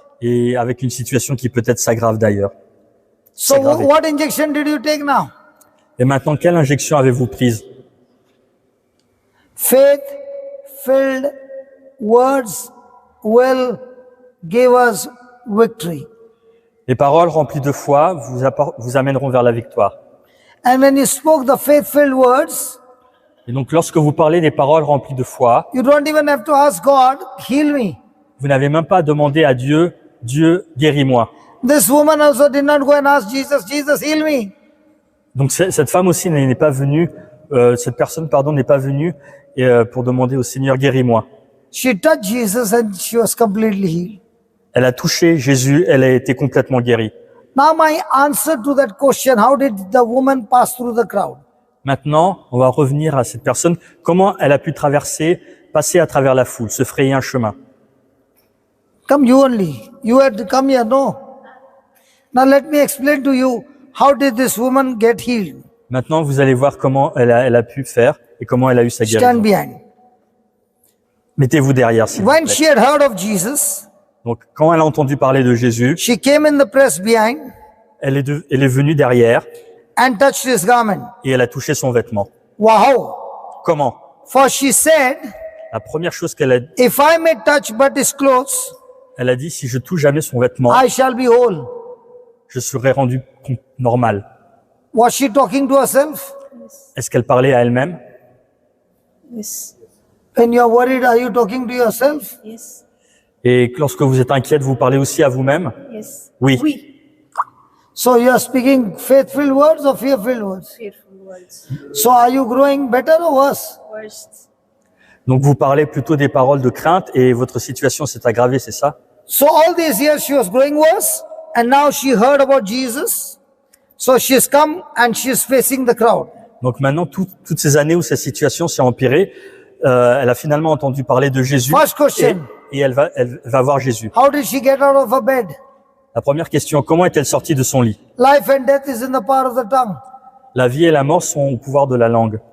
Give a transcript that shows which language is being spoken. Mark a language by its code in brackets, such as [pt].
[fr] Et avec une situation qui peut-être s'aggrave d'ailleurs. [en] So [fr] S'aggraver. [en] what injection did you take now? [fr] Et maintenant, quelle injection avez-vous prise? [en] Faith-filled words will give us victory. [fr] Les paroles remplies de foi vous amèneront vers la victoire. [en] And when you spoke the faith-filled words, [fr] Et donc, lorsque vous parlez des paroles remplies de foi, [en] you don't even have to ask God, heal me. [fr] vous n'avez même pas à demander à Dieu, Dieu, guéris-moi. [en] This woman also did not go and ask Jesus, Jesus, heal me. [fr] Donc, cette femme aussi n'est pas venue, cette personne, pardon, n'est pas venue pour demander au Seigneur, guéris-moi. [en] She touched Jesus and she was completely healed. [fr] Elle a touché Jésus, elle a été complètement guérie. [en] Now my answer to that question, how did the woman pass through the crowd? [fr] Maintenant, on va revenir à cette personne. Comment elle a pu passer à travers la foule, se frayer un chemin? [en] Come you only. You had to come here, no? Now let me explain to you, how did this woman get healed? [fr] Maintenant, vous allez voir comment elle a pu faire et comment elle a eu sa guérison. [en] Stand behind. [fr] Mettez-vous derrière, s'il vous [en] When [fr] plaît. [en] she had heard of Jesus, [fr] Donc, quand elle a entendu parler de Jésus, [en] she came in the press behind [fr] elle est venue derrière [en] and touched his garment. [fr] et elle a touché son vêtement. [en] Wow. [fr] Comment? [en] For she said, [fr] La première chose qu'elle a, [en] if I may touch but his clothes, [fr] elle a dit, si je touche jamais son vêtement, [en] I shall be whole. [fr] je serai rendu normal. [en] Was she talking to herself? [fr] Est-ce qu'elle parlait à elle-même? [en] Yes. When you are worried, are you talking to yourself? Yes. [fr] Et lorsque vous êtes inquiète, vous parlez aussi à vous-même? [en] Yes. [fr] Oui. Oui. [en] So you are speaking faith-filled words or fear-filled words? Fearful words. So are you growing better or worse? Worst. [fr] Donc vous parlez plutôt des paroles de crainte et votre situation s'est aggravée, c'est ça? [en] So all these years she was growing worse, and now she heard about Jesus. So she's come and she's facing the crowd. [fr] Donc maintenant, toutes ces années où sa situation s'est empirée, elle a finalement entendu parler de Jésus [en] First question. [fr] et elle va voir Jésus. [en] How did she get out of her bed? [fr] La première question, comment est-elle sortie de son lit? [en] Life and death is in the power of the tongue. [fr] La vie et la mort sont au pouvoir de la langue.